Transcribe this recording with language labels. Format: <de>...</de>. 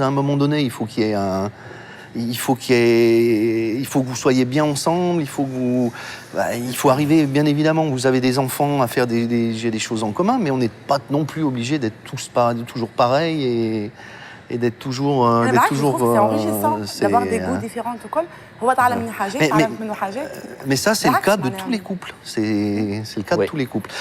<fr>À un moment donné, il faut qu'il y ait il faut que vous soyez bien ensemble. Il faut arriver, bien évidemment. Vous avez des enfants à faire des choses en commun, mais on n'est pas non plus obligé d'être toujours pareils et d'être toujours c'est enrichissant d'avoir des goûts différents</fr> <ar>وكل هو تعلم مني حاجات تعلم منه حاجات.</ar> <fr>Mais ça c'est le cas de tous les couples, c'est le cas de tous les couples.</fr>